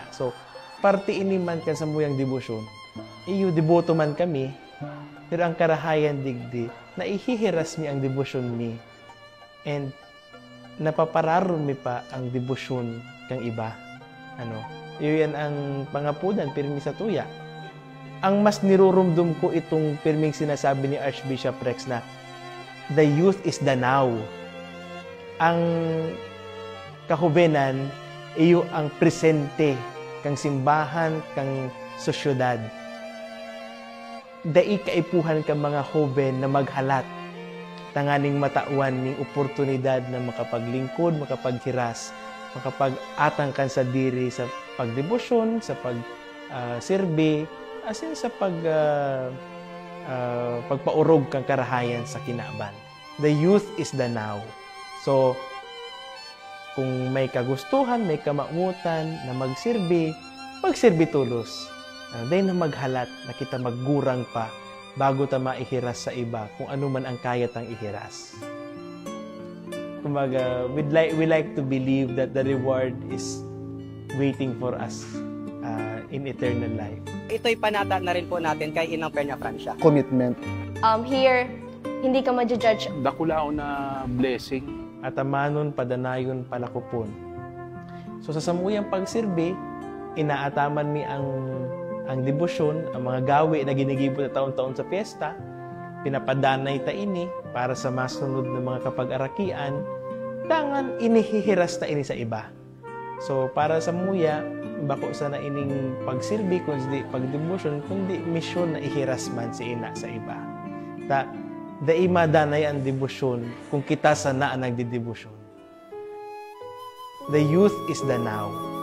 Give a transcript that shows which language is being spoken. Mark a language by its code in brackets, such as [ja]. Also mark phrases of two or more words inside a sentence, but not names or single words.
[bik] So, parte ini man kan sa muyang devotion. Iyo deboto man kami, pero ang karahayan digdi na ihihiras mi ang devotion mi. And napapararon mi pa ang devotion kang iba. Iyo yan ang pangapudan pirmi sa tuya. Ang mas nirurumdum ko itong pirming sinasabi ni Archbishop Rex na [en] the youth is the now. [bik] Ang kahubenan, iyo ang presente, kang simbahan, kang sosyudad. Dai kaipuhan ka mga hoben na maghalat, tanganing matauan ning oportunidad na makapaglingkod, makapaghiras, makapag-atang kan sa diri sa pagdebosyon, sa pag-sirbe, [en] as in [bik] sa pagpaurog kang karahayan sa kinaban. [en] The youth is the now. So, [bik] kung may kagustuhan, may kamangutan na magsirbi tulos. Dahil na maghalat na kita maggurang pa bago ta maihiras sa iba kung ano man ang kaya tang ihiras. [tl] Kumbaga, [en] we like to believe that the reward is waiting for us in eternal life. [tl] Ito'y panata na rin po natin kay Inang Pernia Francia. [en] Commitment. [tl] Here, hindi ka ma-judge. [bik] Dakulao na blessing. At amanon, padanayon, palakupon. So sa samuyang pagsirbi, inaataman mi ang debosyon, ang mga gawi na ginigibot na taon-taon sa piyesta, pinapadanay ta ini para sa masunod na mga kapag-arakian, tangan inihihiras ta ini sa iba. So para sa Muya, bako sa na ining pagsirbi, kundi pagdebosyon, kundi misyon na ihiras man si ina sa iba. Dai madanay ang debosyon kung kita sa naan nagdidebosyon. [en] The youth is the now.